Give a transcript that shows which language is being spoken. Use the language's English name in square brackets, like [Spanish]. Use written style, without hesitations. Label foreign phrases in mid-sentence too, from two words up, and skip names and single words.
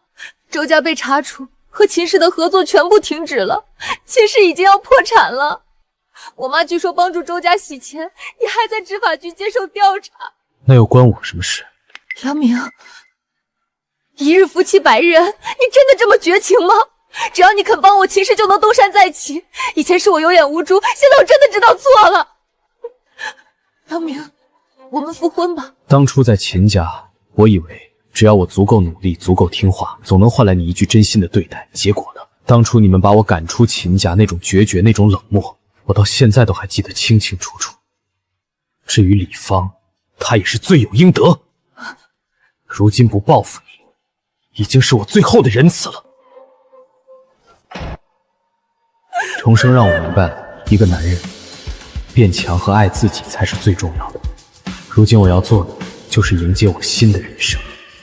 [Chinese] 周家被查处，和秦氏的合作全部停止了，秦氏已经要破产了。我妈据说帮助周家洗钱，也还在执法局接受調查。那又關我什麼事？楊明，一日夫妻百日恩，你真的這麼絕情嗎？只要你肯幫我，秦氏就能東山再起。以前是我有眼無珠，現在我真的知道錯了。楊明，我們復婚吧。當初在秦家，我以為只要我足夠努力，足夠聽話，總能換來你一句真心的對待。結果呢？當初你們把我趕出秦家，那種決絕，那種冷漠，我到現在都還記得清清楚楚。至於李芳，她也是罪有應得。如今不報復你，已經是我最後的仁慈了。重生讓我明白了，一個男人變強和愛自己才是最重要的。如今我要做的，就是迎接我新的人生。